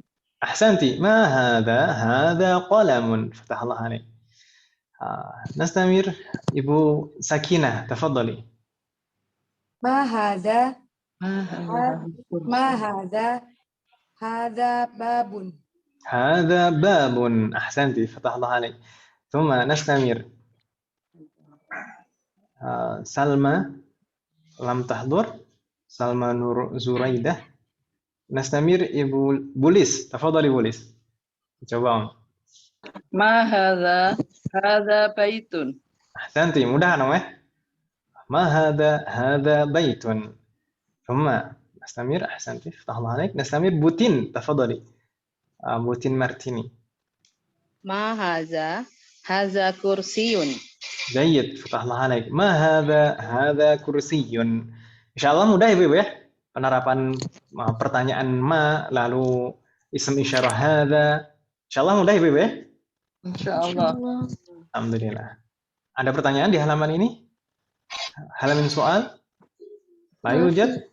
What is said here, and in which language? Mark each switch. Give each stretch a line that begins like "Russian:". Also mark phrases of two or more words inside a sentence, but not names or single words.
Arabic: أحسنت. ما هذا؟ هذا قلم. فتح الله عليك. نستمر Ibu Sakinah. تفضلي. ما هذا؟ ما هذا? هذا باب. هذا باب. أحسنت. فتح الله عليك. ثم نستمر سلمى لم تحضر سلمى نور زريدة نستمر Ibu Bulis تفضلي Bulis coba ما هذا؟ هذا بيت. Ahsanti
Indonesian: mudah namanya
Arabic: ما هذا بيت ثم نستمر أحسنتي فتح الله عليك نستمر بوتين تفضلي بوتين مارتيني ما هذا؟ هذا كرسي. جيد، فتح الله عليك. ما هذا كرسي. إن شاء الله
Indonesian: mudah Ibu ya. Penerapan pertanyaan ma lalu
Arabic: اسم إشارة هذا. إن شاء الله
Indonesian: mudah Ibu ya.
Arabic: إن شاء الله. الحمد لله.
Indonesian: Ada pertanyaan di halaman ini? Halaman soal?
Arabic: لا يوجد?